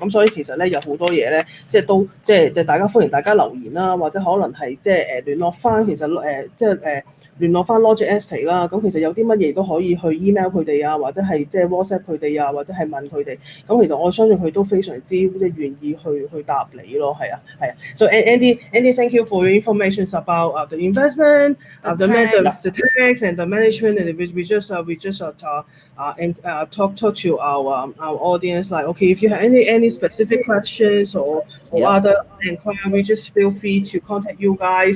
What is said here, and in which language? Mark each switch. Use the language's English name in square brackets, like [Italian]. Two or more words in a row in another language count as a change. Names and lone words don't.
[Cantonese] 咁所以其實咧有好多嘢咧，即係大家歡迎大家留言啦，或者可能係即係聯絡翻其實聯絡翻 Logic Estate 啦，咁其實有啲乜嘢都可以去 email 佢哋啊，或者係即係 WhatsApp 佢哋啊，或者係問佢哋。咁其實我相信佢都非常之即係願意去答你咯，係啊。 [English] So Andy, thank you for your information about the investment, the tax and the management, and we just talk to our audience like, okay, if you have any specific questions or other inquiry, just feel free to contact you guys.